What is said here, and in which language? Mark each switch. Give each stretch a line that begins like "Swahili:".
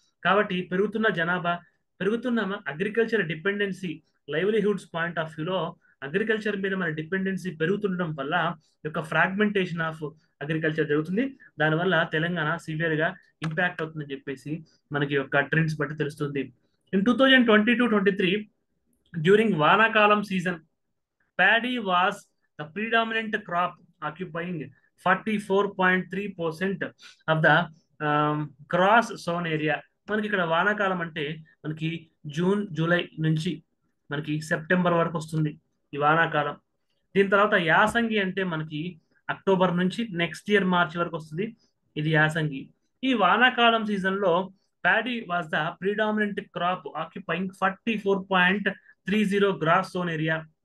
Telugu: కాబట్టి పెరుగుతున్న జనాభా, పెరుగుతున్న agriculture dependency, livelihoods point of వ్యూలో అగ్రికల్చర్ మీద మన డిపెండెన్సీ పెరుగుతుండడం వల్ల యొక్క ఫ్రాగ్మెంటేషన్ ఆఫ్ అగ్రికల్చర్ జరుగుతుంది. దానివల్ల తెలంగాణ సివియర్ గా ఇంపాక్ట్ అవుతుందని చెప్పేసి మనకి యొక్క ట్రెండ్స్ బట్టి తెలుస్తుంది.
English: In 2022-23 during వానాకాలం season, paddy was the predominant crop occupying 44.3% of the gross sown area.
Telugu: మనకి ఇక్కడ వానాకాలం అంటే మనకి జూన్, జూలై నుంచి మనకి సెప్టెంబర్ వరకు వస్తుంది ఈ వానాకాలం. దీని తర్వాత యాసంగి అంటే మనకి అక్టోబర్ నుంచి నెక్స్ట్ ఇయర్ మార్చి వరకు వస్తుంది, ఇది యాసంగి. ఈ వానాకాలం సీజన్ లో
English: Paddy was the predominant crop occupying 44.30 gross sown area.